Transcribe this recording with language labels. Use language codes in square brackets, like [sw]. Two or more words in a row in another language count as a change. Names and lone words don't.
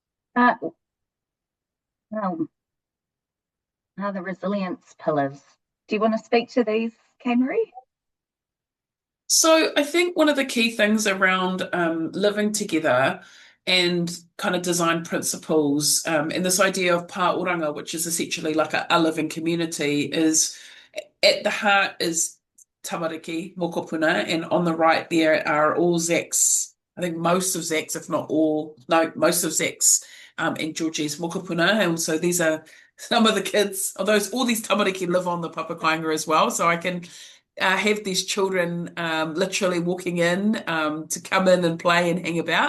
[en] Uh, well, the resilience pillars. Do you want to speak to these, Kaye-Maree? So I think one of the key things around living together and kind of design principles and this idea of pā-oranga, which is essentially like a living community, is at the heart is [mi] tamariki, mokopuna, [en] and on the right there are all Zach's, I think most of Zach's, if not all, no, most of Zach's and Georgie's mokopuna. And so these are some of the kids, although all these tamariki live on the papakāinga as well. So I can have these children literally walking in to come in and play and hang about.